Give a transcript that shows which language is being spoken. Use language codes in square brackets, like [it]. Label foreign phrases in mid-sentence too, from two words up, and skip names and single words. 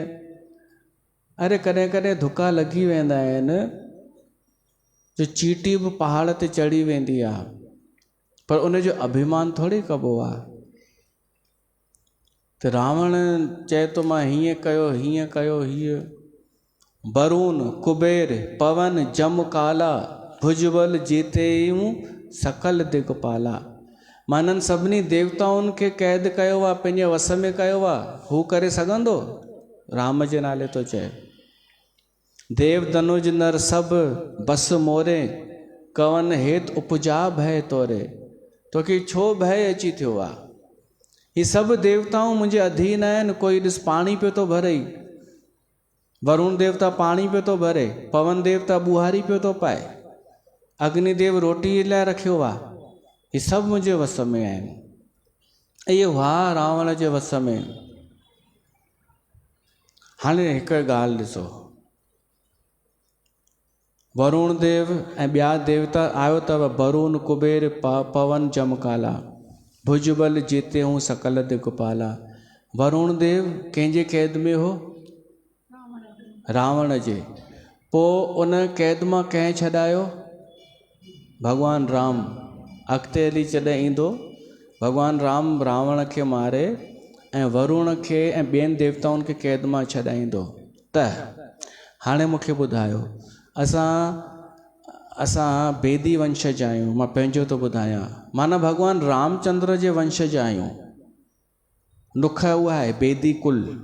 [sd] अरे कॾहिं कॾहिं धुका लॻी वेंदा आहिनि जो चीटी बि पहाड़ ते चढ़ी वेंदी आहे, पर उनजो अभिमान थोरी कबो आहे। त रावण चए थो मां हीअं कयो, हीअं कयो, हीअं। [awa] वरुण कुबेर पवन जम काला, भुजबल जीतेयूं सकल दिगपाला। [sd] मां इन्हनि सभिनी देवताउनि खे क़ैद कयो आहे, पंहिंजे वस में कयो आहे। हू करे सघंदो? राम जे नाले थो चए। [awa] देव धनुज नर सभु बस मोरे, कवन हेत उपजा भय तोरे। [sd] तोखे छो भय अची थियो आहे? ही सभु देवताऊं मुंहिंजे अधीन आहिनि। कोई ॾिस पाणी पियो थो भरे, वरुण देवता पाणी पियो थो भरे, पवन देवता ॿुहारी पियो थो पाए, अग्निदेव रोटी लाइ रखियो आहे। ही सभु मुंहिंजे वस में आहिनि। इहे हुआ रावण जे वस में। हाणे हिकु ॻाल्हि ॾिसो, वरुण देव ऐं ॿिया देवता आयो अथव, [awa] वरुण कुबेर पवन जमकाला, भुजबल जीते हूं सकल दिगपाला। [sd] वरुण देव कंहिंजे कैद में हो? रावण जे। पोइ उन कैद मां कंहिं छॾायो? भॻवानु राम। अॻिते हली जॾहिं ईंदो, भॻवानु राम रावण खे मारे ऐं वरुण खे ऐं ॿियनि देवताउनि खे कैद मां छॾाईंदो। त हाणे मूंखे ॿुधायो, असां बेदी वंशज आहियूं। मां पंहिंजो थो ॿुधायां, माना भॻवानु रामचंद्र जे वंशज आहियूं। नुख उहा आहे बेदी कुल।